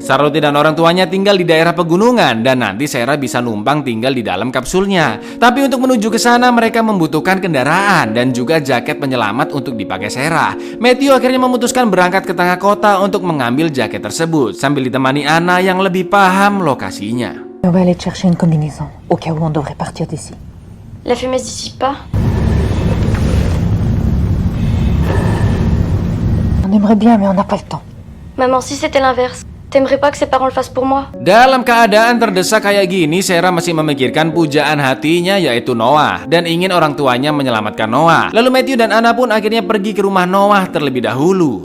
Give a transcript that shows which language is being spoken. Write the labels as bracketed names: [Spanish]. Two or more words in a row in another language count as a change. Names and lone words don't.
[Indonesian] Charlotte dan orang tuanya tinggal di daerah pegunungan dan nanti Sarah bisa numpang tinggal di dalam kapsulnya. Tapi untuk menuju ke sana mereka membutuhkan kendaraan dan juga jaket penyelamat untuk dipakai Sarah. Matthew akhirnya memutuskan berangkat ke tengah kota untuk mengambil jaket tersebut sambil ditemani Anna yang lebih paham lokasinya. [French] On va aller te chercher une combinaison, au cas où on devrait partir d'ici. La fumée se dissipe pas? On aimerait bien, mais on n'a pas le temps. Maman, si c'était l'inverse, t'aimerais pas que ses parents le fassent pour moi? [Indonesian] Dalam keadaan terdesak kayak gini, Sarah masih memikirkan pujaan hatinya yaitu Noah dan ingin orang tuanya menyelamatkan Noah. Lalu Matthew dan Anna pun akhirnya pergi ke rumah Noah terlebih dahulu.